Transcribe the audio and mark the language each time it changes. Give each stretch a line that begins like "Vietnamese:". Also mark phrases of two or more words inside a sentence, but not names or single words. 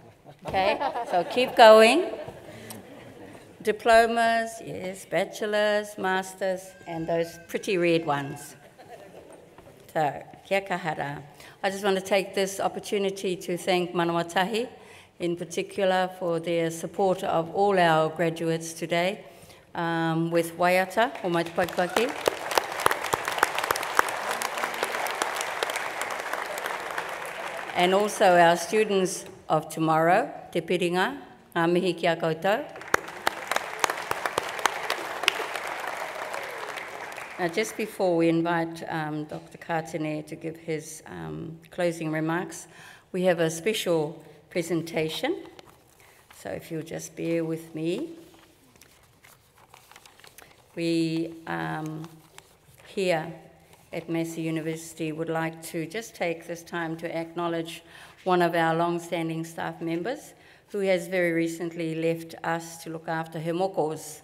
English: Okay, so keep going. Diplomas, yes, bachelors, masters, and those pretty red ones. So,
Māori: kia kahara.
English: I just want to take this opportunity to thank Manawatahi in particular for their support of all our graduates today with Waiata,
Māori: o mai te Pakiwaki.
English: And also our students of tomorrow,
Māori: te piringa, ngā mihi kia koutou.
English: Now, just before we invite Dr. Kātene to give his closing remarks, we have a special presentation. So if you'll just bear with me. We here at Massey University would like to just take this time to acknowledge one of our long-standing staff members who has very recently left us to look after her mokos.